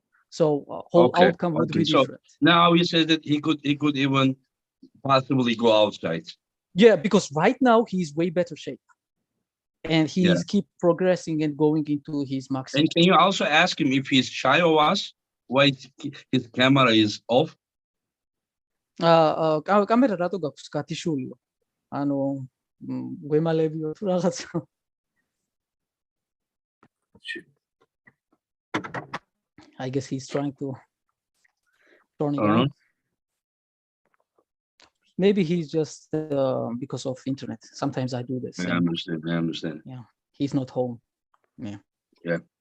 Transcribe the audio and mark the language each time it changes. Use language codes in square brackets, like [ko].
[en] So whole outcome would be different. So now he says that he could even possibly go outside. Yeah, because right now he's way better shape, and he's keep progressing and going into his maximum. And can you also ask him if he's shy of us? Why his camera is off? [ka] კამერა რატო გაქვს გათიშულიო? ანუ გვემალებიო თუ რაღაცა. [en] I guess he's trying to turn it on. Maybe he's just because of internet. Sometimes I do this. I understand. Yeah, he's not home. Yeah.